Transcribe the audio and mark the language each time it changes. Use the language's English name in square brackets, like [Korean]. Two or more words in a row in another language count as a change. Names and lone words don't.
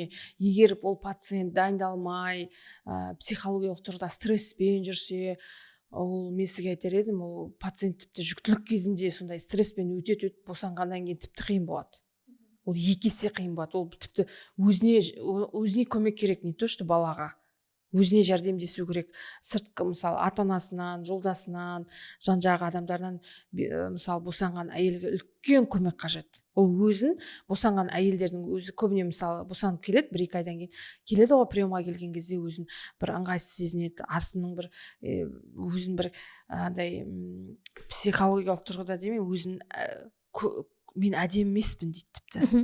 [Kazakh] Егер ол пациент дайындалмай, психологиялық тұрғыда стресспен жүрсе, ол мен сізге айтар едім, ол пациент тіпті жүктілік кезінде сондай стресспен өтеді, босанғаннан кейін тіпті қиын болады. Ол 2 есе қиын болады. Ол тіпті өзіне көмек керек, [Russian] не то что балаға. [Kazakh] Өзіне жәрдемдесу керек. Сыртқы мысалы ата-анасынан, жолдасынан, жан-жағы адамдардан мысалы босанған әйелге үлкен көмек қажет. Ол өзін босанған әйелдердің өзі көбіне мысалы босанып келеді, 1-2 айдан кейін келеді ғой, приемға келген кезде өзін бір ыңғайсыз сезінеді, астының бір өзін бір андай психологиялық тұрғыда демей, өзін мен әдемі емеспін дейді тіпті.